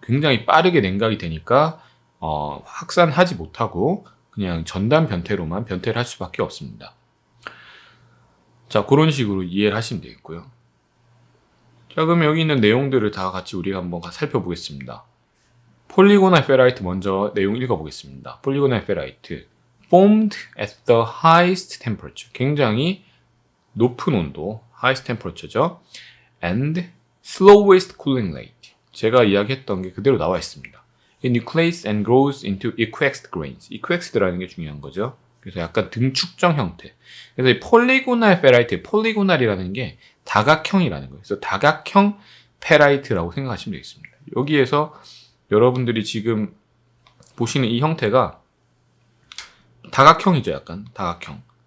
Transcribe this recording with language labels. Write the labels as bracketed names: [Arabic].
[Korean] 굉장히 빠르게 냉각이 되니까 확산하지 못하고 그냥 전단 변태로만 변태를 할 수밖에 없습니다. 자, 그런 식으로 이해를 하시면 되겠고요. 자, 그럼 여기 있는 내용들을 다 같이 우리가 한번 살펴보겠습니다. 폴리고날 페라이트 먼저 내용 읽어보겠습니다. [English] 폴리고날 페라이트 formed at the highest temperature, [Korean] 굉장히 높은 온도, [English] highest temperature죠. and slowest cooling rate, [Korean] 제가 이야기했던 게 그대로 나와 있습니다. [English] It nucleates and grows into equexed grains. [Korean] equexed라는 게 중요한 거죠. 그래서 약간 등축정 형태. 그래서 이 폴리고날 페라이트, 폴리고날이라는 게 다각형이라는 거예요. 그래서 다각형 페라이트라고 생각하시면 되겠습니다. 여기에서 여러분들이 지금 보시는 이 형태가 다각형이죠. 약간 다각형.